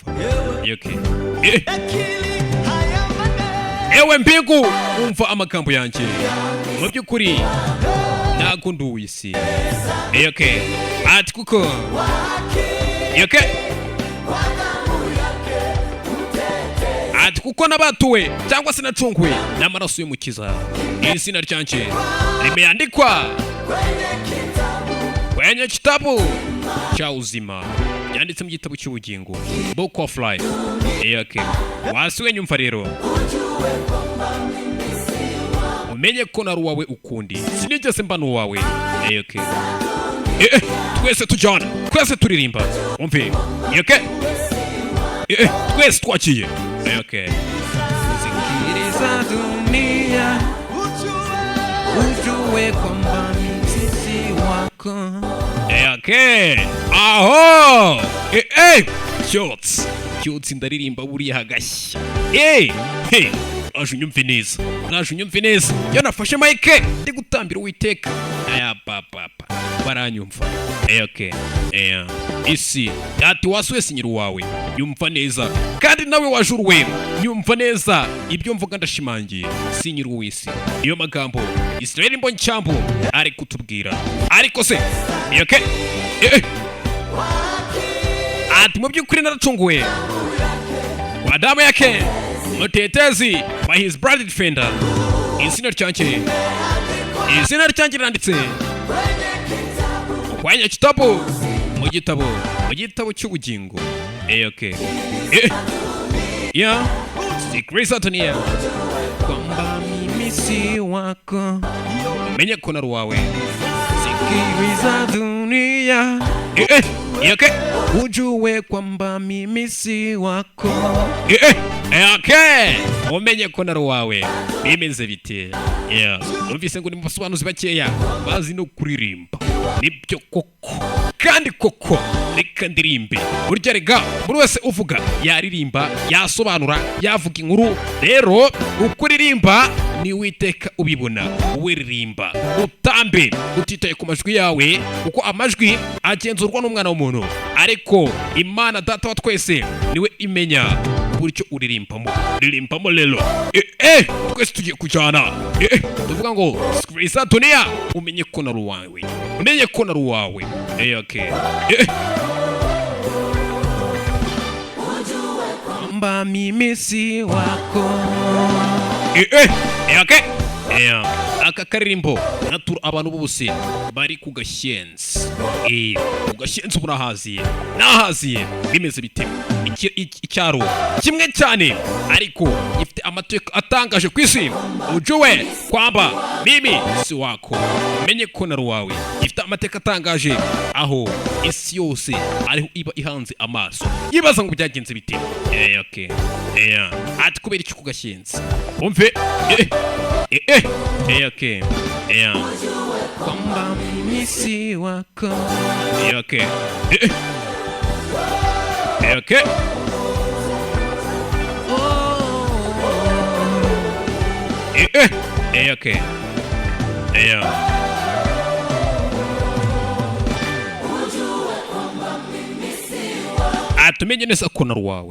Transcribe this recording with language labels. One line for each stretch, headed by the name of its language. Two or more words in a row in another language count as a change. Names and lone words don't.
Kinyarwanda: Okay, ewe mbingu umva amagambo yanjye, mu by'ukuri ntago nduwisi. Okay, ati kuko ati kuko nabatuwe cyangwa se nacunguwe n'amaraso y'umukiza, izina ryanjye limeandikwa
Swahili: kwenye kitabu cha uzima,
Kinyarwanda: yanditse mu gitabo cy'ubugingo,
English: book of life.
Kinyarwanda: Okay, wasiwe nyumva rero, umenye ko nari uwawe ukundi, sinigeze mba n'uwawe. Okay, twese tujyana, twese turirimba, umve. Okay, twese twakiye.
Swahili: Okay, sikiliza dunia, ujue kwamba sisi wako.
Kinyarwanda: Okay, aho, Cyotsi ndaririmba buriya hagashya. Aje unyumve neza, yo nafashe mike ndi gutambira Uwiteka. Aya papa baranyumva. Okay, isi ati wasuye sinyira wawe, yumva neza, kandi nawe wajuruwe nyumva neza, ibyo mvuga ndashimangiye, sinyira w'isi. Iyo magambo Israeli Mbonyicyambu ari kutubwira, ariko se okay, ati mu by'ukuri naracunguwe
Swahili: kwa damu yake mutetezi,
English: by his blood defender.
Kinyarwanda: Izina ryanjye randitse
Swahili: kwenye kitabu,
Kinyarwanda: mu gitabo cy'ubugingo.
Swahili: Okay, sikiliza dunia kwamba mimi si wako,
Kinyarwanda: menye ko nari uwawe.
Swahili: Sikiliza dunia, okay, ujue kwamba mimi si wako.
Kinyarwanda: Okay, umenye ko nari uwawe, bimeze bite? Numvise ngo ni mu basobanuzi bakeya bazi no kuririmba, nibyo koko, kandi koko reka ndirimbe. Burya rega buri wese uvuga yaririmba, yasobanura, yavuga inkuru. Rero ukuririmba ni Uwiteka ubibona, wiririmba utambe utitaye ku majwi yawe, kuko amajwi agenzurwa n'umwana w'umuntu, ariko Imana data wa twese niwe imenya buryo uririmbamo lelo. Twese tugiye kujyana, tuvuga ngo
Swahili: sikiliza dunia,
Kinyarwanda: umenye ko nari uwawe.
Swahili: Okay, kwamba mimi si wako.
Kinyarwanda: Okay, aka karirimbo natura abantu bose bari ku Gashyenzi. Ku Gashyenzi burahaziye nahaziye bimeze bite icyaro kimwe cyane ariko gifite amateka atangaje ku isi.
Swahili: Ujue kwamba mimi si wako,
Kinyarwanda: umenye ko nari wawe. Gifite amateka atangaje aho isi yose ariho iba ihanze amaso yibaza ngo byagenze bite. Okay. Ati kubera iki ku Gashyenzi umve.
Swahili: Okay. Kwamba mimi si wako. Okay. Okay. Okay.
Kinyarwanda: Atumenye neza ko nari wawe.